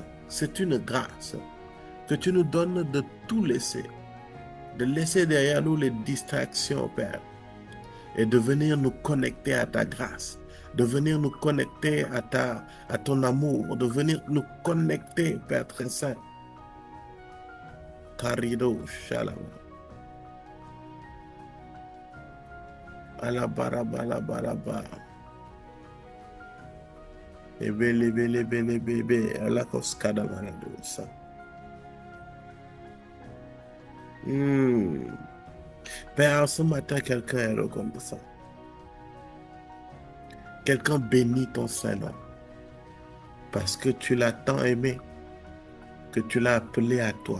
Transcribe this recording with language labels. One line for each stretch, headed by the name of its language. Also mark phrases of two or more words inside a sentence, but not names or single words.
French: C'est une grâce que tu nous donnes de tout laisser, de laisser derrière nous les distractions, Père, et de venir nous connecter à ta grâce, de venir nous connecter à ton amour, de venir nous connecter, Père très saint. Karido shalom. Alabarabalaba. Ebelebelebelebebe, alakoskada baladosa. Père, ce matin, quelqu'un est reconnaissant. Quelqu'un bénit ton Saint-Nom parce que tu l'as tant aimé, que tu l'as appelé à toi.